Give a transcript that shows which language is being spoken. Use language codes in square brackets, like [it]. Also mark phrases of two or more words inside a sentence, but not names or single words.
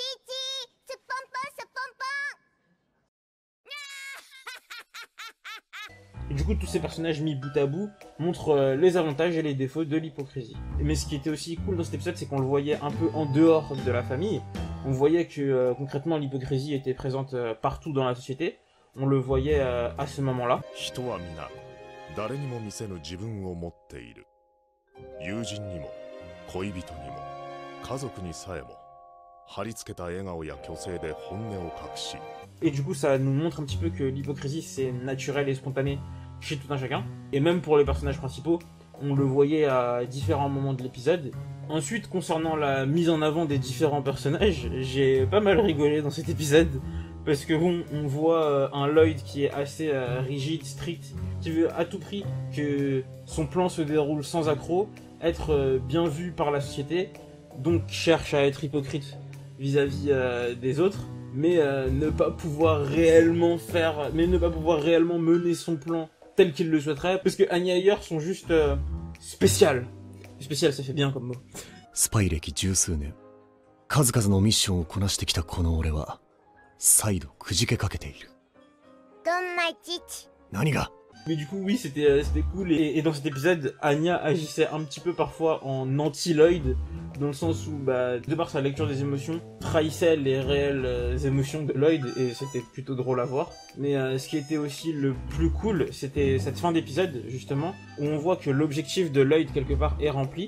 [fr] Et du coup, tous ces personnages mis bout à bout montrent les avantages et les défauts de l'hypocrisie. Mais ce qui était aussi cool dans cet épisode, c'est qu'on le voyait un peu en dehors de la famille. On voyait que concrètement l'hypocrisie était présente partout dans la société. on le voyait à ce moment-là. [ja] 人は皆誰にも見せぬ自分を持っている。友人にも恋人にも家族にさえも貼り付けた笑顔や虚勢で本音を隠し。 [fr] Et du coup, ça nous montre un petit peu que l'hypocrisie, c'est naturel et spontané chez tout un chacun. Et même pour les personnages principaux, on le voyait à différents moments de l'épisode. Ensuite, concernant la mise en avant des différents personnages, j'ai pas mal rigolé dans cet épisode. Parce que bon, on voit un Lloyd qui est assez rigide, strict, qui veut à tout prix que son plan se déroule sans accroc, être bien vu par la société, donc cherche à être hypocrite vis-à-vis des autres. Mais ne pas pouvoir réellement mener son plan tel qu'il le souhaiterait, parce que Anya et Yor sont juste spéciales. Spécial, ça fait bien comme mot. [ja] スパイ歴十数年、数々のミッションをこなしてきたこの俺は、再度くじけかけている。どんな父？何が？ [fr] Mais du coup, oui, c'était cool. Et dans cet épisode, Anya agissait un petit peu parfois en anti-Lloyd, dans le sens où, de par sa lecture des émotions, trahissait les réelles émotions de Lloyd, et c'était plutôt drôle à voir. Mais ce qui était aussi le plus cool, c'était cette fin d'épisode, justement, où on voit que l'objectif de Lloyd, quelque part, est rempli.